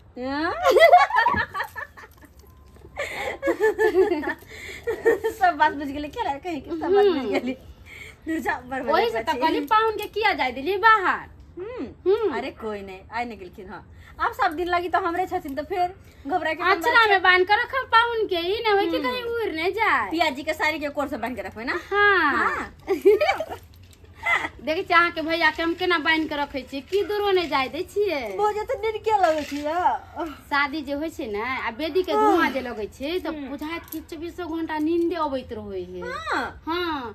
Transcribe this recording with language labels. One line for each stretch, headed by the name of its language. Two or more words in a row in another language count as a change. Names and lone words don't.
Maithili: सब बात बुझ गेली केला कहीं के सब बात बुझ गेली। दूजा बरबर वही से तो कहली पाहुन के किया जाय दिली बाहर। अरे कोई नहीं आइ नहीं गेलखिन। हाँ अब सब दिन लगी तो हमरे छथिन तो फिर घबरा के अचरा में बांध कर रखब पाहुन के ई न होय कि कहीं उड़ न जाए। पियाजी के साड़ी के कोर से बांध के रखबे ना। हाँ देखै छी अहाँ के भैया के हम केना बांध के रखै छी की दूरो नहीं जाय दै छियै। भोजे तो दिन के लगै छी शादी जे होय छै ना आ बेदी के धुआं जे लगै छै तो बुझाइत कि 24 घंटा नींदे अबैत रहै है। हां